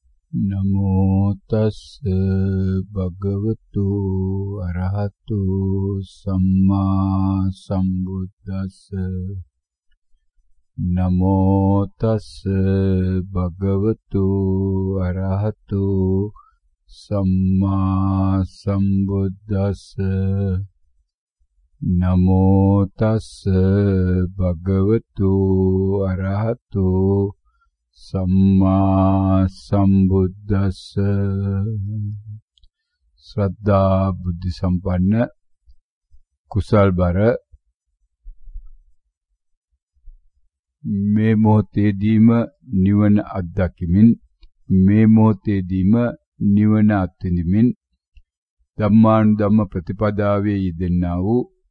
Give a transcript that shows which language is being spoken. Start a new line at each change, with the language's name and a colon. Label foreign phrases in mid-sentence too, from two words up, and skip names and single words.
Pali: නමෝ තස්ස භගවතු අරහතු සම්මා සම්බුද්දස්ස නමෝ තස්ස භගවතු අරහතු සම්මා සම්බුද්දස්ස නමෝ තස්ස භගවතු අරහතු සම්මා සම්බුද්දස්ස
Sinhala: ශ්‍රද්ධා බුද්ධ සම්පන්න කුසල් බර මේ මොහොතේදීම නිවන අත්දැකීමින් මේ මොහොතේදීම නිවන අත්විඳිමින් ධම්මානුධම්ම ප්‍රතිපදාවේ යෙදෙන්නා වූ